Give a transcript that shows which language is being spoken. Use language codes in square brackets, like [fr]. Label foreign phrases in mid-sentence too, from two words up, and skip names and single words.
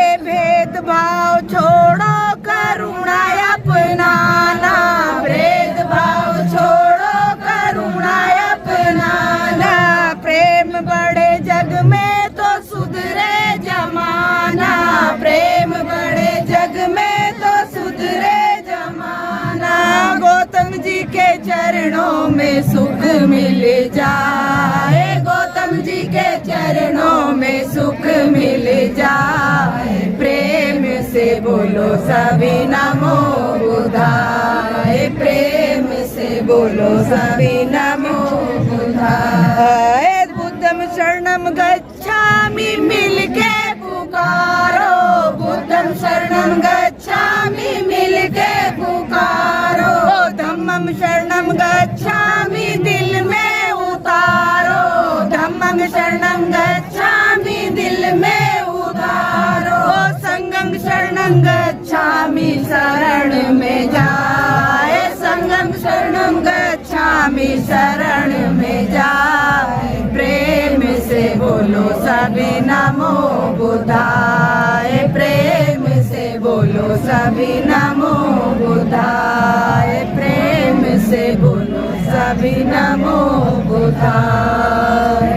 [hi] भेदभाव छोड़ो करुणा अपनाना, भेदभाव छोड़ो करुणा अपनाना, प्रेम बड़े जग में तो सुधरे जमाना, प्रेम बड़े जग में तो सुधरे जमाना, गौतम जी के चरणों में सुख मिल जाए, गौतम जी के चरणों में सुख मिल जाए, प्रेम से बोलो सभी [sa] नमो बुद्धाय, [hi] प्रेम से बोलो सभी [sa] नमो बुद्धाय। [pi] बुद्धम शरणम गच्छामि [hi] मिलके पुकारो, [pi] बुद्धम शरणम गच्छामि [hi] मिलके पुकारो, [pi] धम्मम शरणम गच्छामि [hi] दिल में उतारो, [pi] धम्मम शरणम गच्छामि [hi] दिल में उतारो, [pi] संगम शरणम गच्छामि [hi] शरण में जाए, [pi] संगम शरणम गच्छामि [hi] शरण में जाए, प्रेम से बोलो सभी नमो बुद्धाय, प्रेम से बोलो सभी [sa] नमो बुद्धाय, [hi] प्रेम से बोलो सभी [sa] नमो बुद्धाय।